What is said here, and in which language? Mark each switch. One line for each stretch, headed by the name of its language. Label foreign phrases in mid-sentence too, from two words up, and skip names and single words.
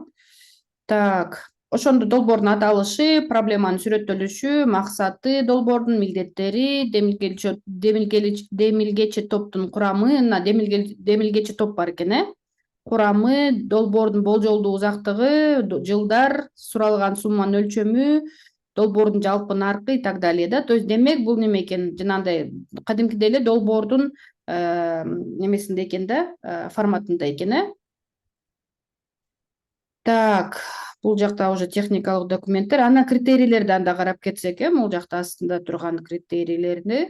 Kyrgyz: Так, ошондо долбоордун аталышы, проблеманын сүрөттөлүшү, максаты, долбоордун милдеттери, демилгечи топтун курамы, демилгечи топ бар экен, курамы, долбоордун болжолдуу узактыгы, жылдар, суралган сумманын өлчөмү, долбоордун жалпы наркы
Russian: и так далее
Kyrgyz: да.
Russian: То есть
Kyrgyz: демек бул неме экен, жанагындай кадимкидей эле долбоордун немесинде экен да, форматында экен, Так, бул жакта уже техникалык документтер. Анан критерийлерди анда карап кетсек, могул жакта астында турган критерийлерди.